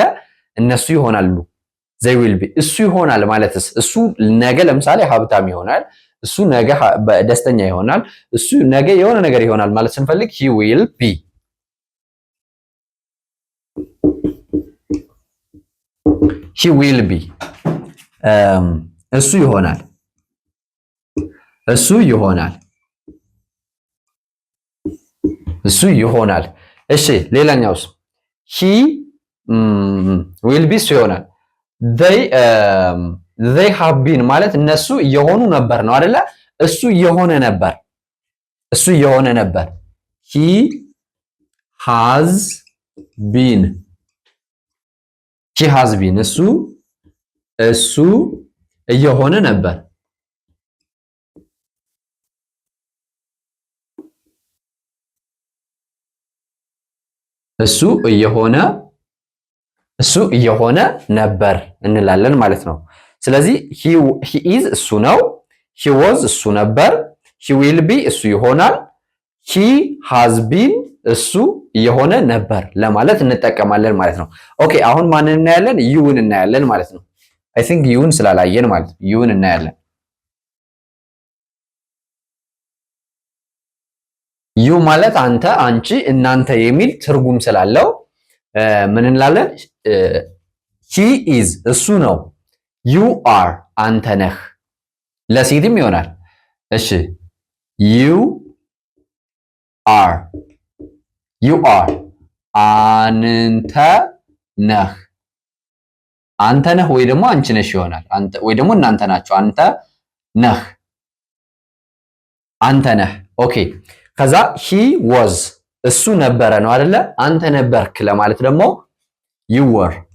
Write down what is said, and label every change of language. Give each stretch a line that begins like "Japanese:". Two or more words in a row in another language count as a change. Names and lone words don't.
Amharic: እነሱ ይሆናሉ
English: they will be
Amharic: እሱ ይሆናል ማለትስ እሱ ነገ ለምሳሌ ሀብታም ይሆናል፣ እሱ ነገ ደስተኛ ይሆናል፣ እሱ ነገ የሆነ ነገር ይሆናል ማለት ስንፈልግ
English: he will be
Amharic: እሱ ይሆናል እሱ ይሆናል። እሺ ሌላኛውስ
English: he will be
Amharic: እሱ ይሆናል።
English: they have been
Amharic: ማለት እነሱ እየሆኑ ነበር ነው አይደለ? እሱ እየሆነ ነበር
English: he has been
Amharic: እሱ እየሆነ ነበር እሱ እየሆነ ነበር እንላለን ማለት ነው። ስለዚህ
English: he is
Amharic: እሱ ነው፣
English: he was
Amharic: እሱ ነበር፣
English: he will be
Amharic: እሱ ይሆናል፣
English: he has been
Amharic: እሱ እየሆነ ነበር ለማለት እንጠቀማለን ማለት ነው። ኦኬ አሁን ማንን እናያለን? ዩን እናያለን ማለት ነው።
English: I think
Amharic: ዩን ስላላየን ማለት ነው። ዩን እናያለን። ዩ ማለት አንተ፣ አንቺ፣ እናንተ የሚል ትርጉም ስላለው ምን እንላለን?
English: he is
Amharic: እሱ ነው፣
English: you are
Amharic: አንተ ነህ፣ ለሴትም ይሆናል። እሺ
English: you are
Amharic: አንተ ነህ ወይ ደግሞ አንቺ ነሽ ይሆናል። አንተ ወይ ደግሞ እናንተ ናችሁ። አንተ ነህ። ኦኬ ከዛ
English: he was
Amharic: እሱ ነበረ ነው አይደለ? አንተ ነበርክ ለማለት ደግሞ
English: you were